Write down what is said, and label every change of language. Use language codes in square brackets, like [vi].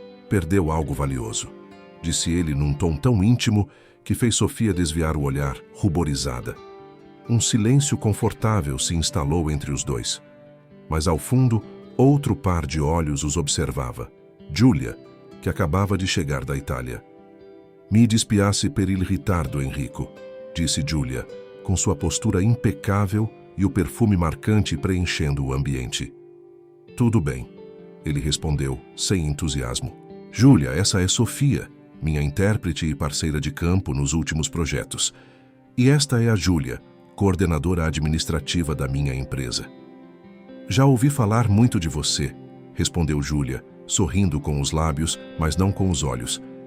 [pt] Perdeu algo valioso, disse ele num tom tão íntimo que fez Sofia desviar o olhar, ruborizada. Um silêncio confortável se instalou entre os dois. Mas ao fundo, outro par de olhos os observava. Giulia, que acabava de chegar da Itália. [it] Mi dispiace per il ritardo, [pt] Enrico, disse Giulia, com sua postura impecável e o perfume marcante preenchendo o ambiente. Tudo bem, ele respondeu, sem entusiasmo. Giulia, essa é Sofia, minha intérprete e parceira de campo nos últimos projetos. E esta é a Giulia, coordenadora administrativa da minha empresa. Já ouvi falar muito de você, respondeu Giulia, sorrindo com os lábios, mas não com os olhos.